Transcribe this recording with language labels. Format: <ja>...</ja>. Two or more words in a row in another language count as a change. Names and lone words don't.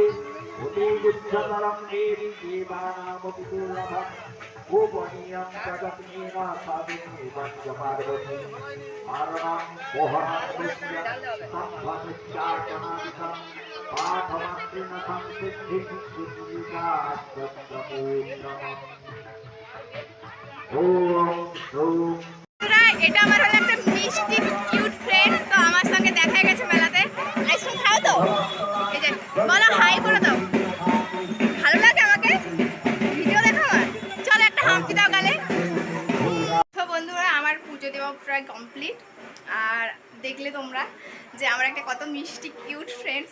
<sa>उदीर्घतरम देवी देवानामपि दुर्लभम गोपनीयं जगत्नेन साधुनिवं च पार्वती मारणं मोहनं कृष्ण संभवश्चाटनादिकं पाठमन्त्रिण संसिद्धिं</sa> <bn>এটা আমার হলো একটা মিষ্টি</bn> <en>cute friends.</en> <bn>তো আমার সঙ্গে দেখা গেছে মেলাতে। আইসক্রিম খাও তো, এই যে বলো হাই করে দাও, ভালো লাগে আমাকে ভিডিও দেখা আমার। চলো একটা হাম্পি দাও গালে। তো বন্ধুরা আমার পুজো দেওয়া প্রায় কমপ্লিট, আর দেখলে তোমরা যে আমার একটা কত মিষ্টি</bn> <en>cute friends.</en>